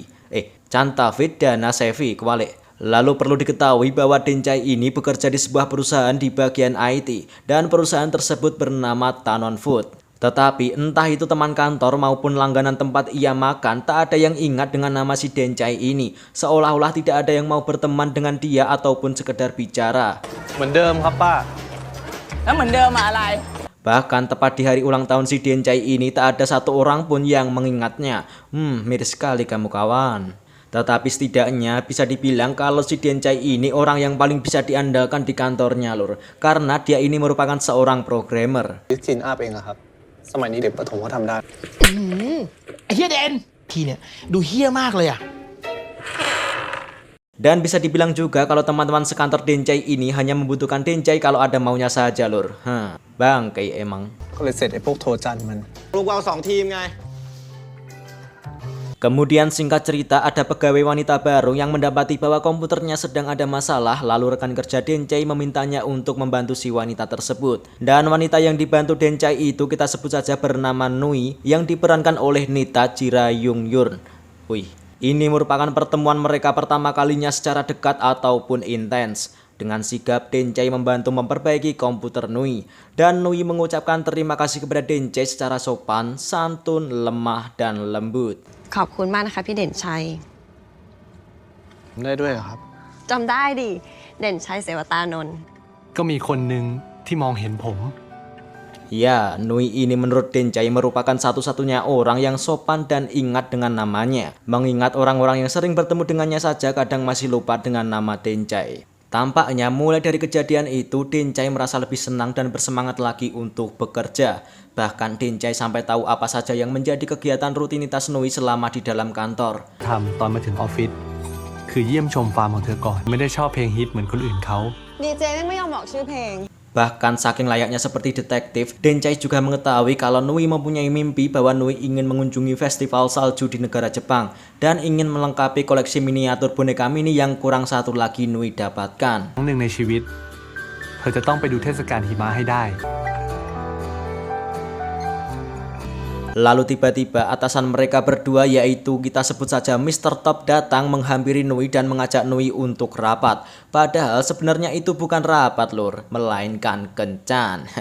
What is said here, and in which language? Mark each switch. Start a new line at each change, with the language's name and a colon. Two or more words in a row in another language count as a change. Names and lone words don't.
Indonesian: Chantavid Danasevi, kebalik. Lalu perlu diketahui bahwa Dencai ini bekerja di sebuah perusahaan di bagian IT dan perusahaan tersebut bernama Tanon Food. Tetapi entah itu teman kantor maupun langganan tempat ia makan, tak ada yang ingat dengan nama si Dencai ini. Seolah-olah tidak ada yang mau berteman dengan dia ataupun sekedar bicara.
Thai: เหมือนเดิมครับป้า แล้วเหมือนเดิมอะอะไร
Indonesian: Bahkan tepat di hari ulang tahun si Dencai ini tak ada satu orang pun yang mengingatnya. Miris sekali kamu kawan. Tetapi setidaknya bisa dibilang kalau si Dencai ini orang yang paling bisa diandalkan di kantornya lur. Karena dia ini merupakan seorang programmer.
Thai: จินอัพเองอะครับ สมัยนี้เด็กประถมเขาทำได้ ไอ้เฮียเดนทีเนี่ยดูเฮียมากเลยอะ
Indonesian: Dan bisa dibilang juga kalau teman-teman sekantor Dencai ini hanya membutuhkan Dencai kalau ada maunya saja lur. Bang kayak emang.
Thai: ก็เลยเสร็จไอ้พวกโทจันมัน ลูกเราสองทีมไง
Indonesian: Kemudian singkat cerita ada pegawai wanita baru yang mendapati bahwa komputernya sedang ada masalah. Lalu rekan kerja Dencai memintanya untuk membantu si wanita tersebut. Dan wanita yang dibantu Dencai itu kita sebut saja bernama Nui yang diperankan oleh Nita Chirayungyun. Wih, ini merupakan pertemuan mereka pertama kalinya secara dekat ataupun intens. Dengan sigap Dencai membantu memperbaiki komputer Nui. Dan Nui mengucapkan terima kasih kepada Dencai secara sopan, santun, lemah, dan lembut.
Thai: ขอบคุณมากนะคะพี่เด่นชัย ได้ด้วยเหรอครับ จำได้ดิ เด่นชัยเสวตานนท์ ก็มีคนหนึ่งที่มองเห็นผม
Indonesian: Ya, Nui ini menurut Dencai merupakan satu-satunya orang yang sopan dan ingat dengan namanya. Mengingat orang-orang yang sering bertemu dengannya saja kadang masih lupa dengan nama Dencai. Tampaknya mulai dari kejadian itu Dencai merasa lebih senang dan bersemangat lagi untuk bekerja. Bahkan Dencai sampai tahu apa saja yang menjadi kegiatan rutinitas Nui selama di dalam kantor.
Thai: ทำตอนมาถึงออฟฟิศคือเยี่ยมชมฟาร์มของเธอก่อน ไม่ได้ชอบเพลงฮิตเหมือนคนอื่นเขา ดีเจไม่ยอมบอกชื่อเพลง
Indonesian: Bahkan saking layaknya seperti detektif, Dencai juga mengetahui kalau Nui mempunyai mimpi bahwa Nui ingin mengunjungi festival salju di negara Jepang dan ingin melengkapi koleksi miniatur boneka mini yang kurang satu lagi Nui dapatkan.
Thai: ครั้งหนึ่งในชีวิตเธอจะต้องไปดูเทศกาลหิมะให้ได้
Indonesian: Lalu tiba-tiba atasan mereka berdua yaitu kita sebut saja Mr. Top datang menghampiri Nui dan mengajak Nui untuk rapat. Padahal sebenarnya itu bukan rapat lur, melainkan kencan.